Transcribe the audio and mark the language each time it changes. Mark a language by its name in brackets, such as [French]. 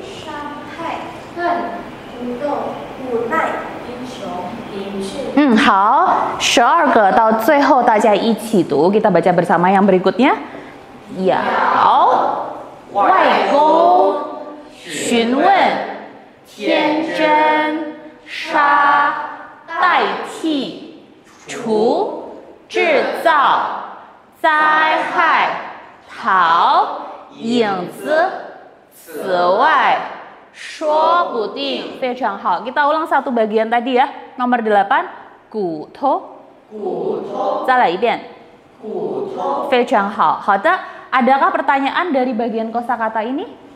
[Chinese] 伤害，恨，无斗，无奈，英雄，隐士。好，12个到最后大家一起读， [Indonesian] kita baca bersama yang berikutnya. [Chinese] 尧，外公，询问，天真，杀，代替，除，制造，灾害。逃，影子，此外，说不定，非常好。 [Indonesian] Kita ulang satu bagian tadi ya. Nomor 8, [Chinese] 骨头，骨头，再来一遍，骨头，非常好。好的， [Indonesian] adakah pertanyaan dari bagian kosakata ini?